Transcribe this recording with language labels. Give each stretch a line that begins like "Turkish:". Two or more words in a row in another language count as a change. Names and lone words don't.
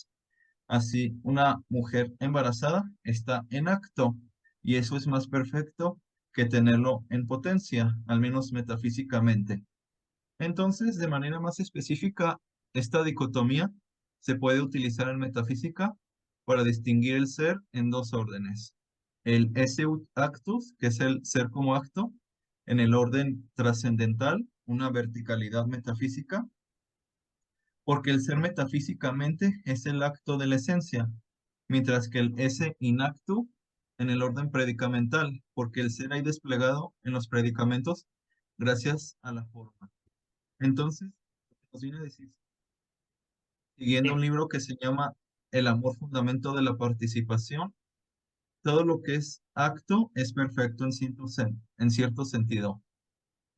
Spanish: Así una mujer embarazada está en acto y eso es más perfecto que tenerlo en potencia, al menos metafísicamente. Entonces, de manera más específica, esta dicotomía se puede utilizar en metafísica para distinguir el ser en dos órdenes. El
Latin: esse actus,
Spanish: que es el ser como acto, en el orden trascendental, una verticalidad metafísica, porque el ser metafísicamente es el acto de la esencia, mientras que el
Latin: esse in actu
Spanish: en el orden predicamental, porque el ser hay desplegado en los predicamentos gracias a la forma. Entonces, nos viene a decir, siguiendo un Sí. libro que se llama El amor fundamento de la participación, todo lo que es acto es perfecto en cierto sentido.